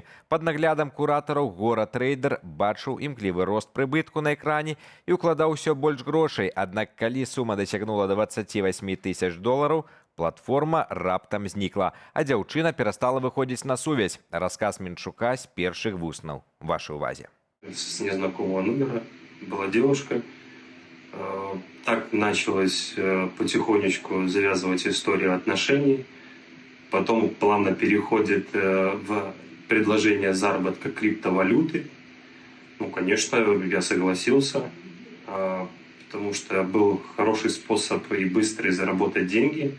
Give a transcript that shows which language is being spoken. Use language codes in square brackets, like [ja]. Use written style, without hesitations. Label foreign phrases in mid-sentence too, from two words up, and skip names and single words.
[be] Пад наглядам куратараў гора-трейдер бачыў імклівы рост прыбытку на экране і ўкладаў усё больш грошай. Аднак, калі сума дасягнула 28 тысяч долараў, платформа раптам знікла, а дзяўчына перастала выходзіць на сувязь. Расказ Менчука з першых вуснаў. Вашай увазе. [ru] С незнакомого номера была девушка. Так началось потихонечку завязывать историю отношений. Потом плавно переходит в предложение заработка криптовалюты. Ну, конечно, я согласился, потому что был хороший способ и быстрый заработать деньги.